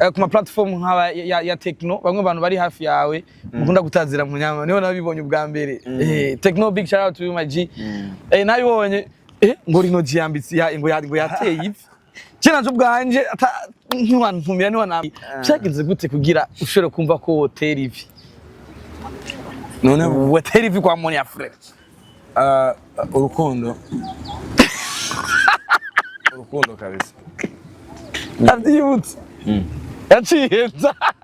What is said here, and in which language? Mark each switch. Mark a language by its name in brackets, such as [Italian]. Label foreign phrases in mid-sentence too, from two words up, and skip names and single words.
[Rundi] eh, ku ma platform nk'aba ya, ya, ya Tecno, bamwe bantu bari hafi yawe, Mm. mukunda gutazira mu nyama, niho nabibonye ubwa mbere. Mm. Eh, Tecno, [English] big shout out to you, my G. Mm. [Rundi] Eh, nabibonye, eh, ngo Rino G yambitse, ya, ngo ya, ngo yateye ivi. Kera nje ubwanje, ata, ntiwantumira, ntiwanam-, Ah. byagenze gute kugira ushobore kumva ko wotera ivi? None ubu Wotera ivi kwa Monia Fleur? Ah, urukundo. Urukundo kabisa. Abyibutse. Mm. Yaciye nza.